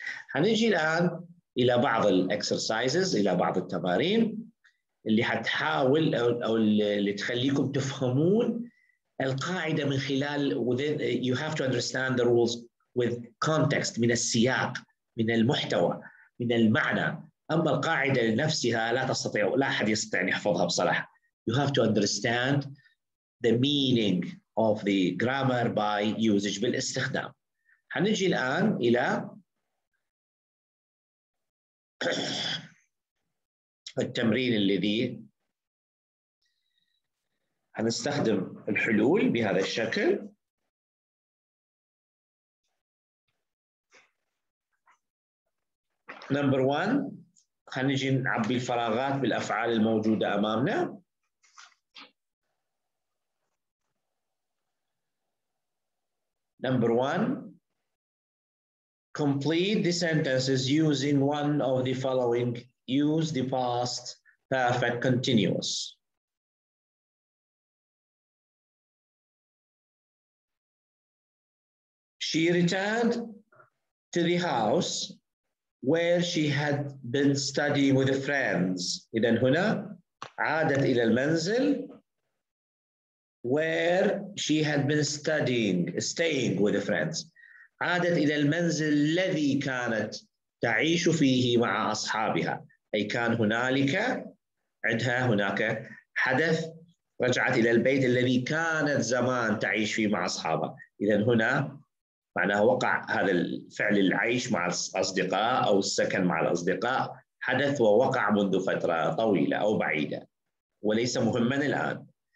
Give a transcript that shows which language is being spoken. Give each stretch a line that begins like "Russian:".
Arabic: هنجي الآن إلى بعض الإكسرسايزز، إلى بعض التمارين اللي حتحاول أو اللي تخليكم تفهمون القاعدة من خلال
English: you have to understand the rules with context،
Arabic: من السياق، من المحتوى، من المعنى. أما القاعدة نفسها لا أحد يستطيع أن يحفظها بصراحة.
English: You have to understand the meaning of the grammar by usage،
Arabic: بالاستخدام. هنجي الآن إلى التمرين الذي هنستخدم الحلول بهذا الشكل.
English: Number 1,
Arabic: خلينا نجي نعبي الفراغات بالأفعال الموجودة أمامنا.
English: Number 1, complete the sentences using one of the following. Use the past perfect continuous. She returned to the house where she had been studying with friends.
Arabic: إذن هنا عادت إلى المنزل
English: where she had been staying with friends.
Arabic: عادت إلى المنزل الذي كانت تعيش فيه مع أصحابها. أي كان هنالك عندها هناك حدث، رجعت إلى البيت الذي كانت زمان تعيش فيه مع أصحابها. إذن هنا معناه وقع هذا الفعل العيش مع الأصدقاء أو السكن مع الأصدقاء حدث ووقع منذ فترة طويلة أو بعيدة وليس مهما الآن.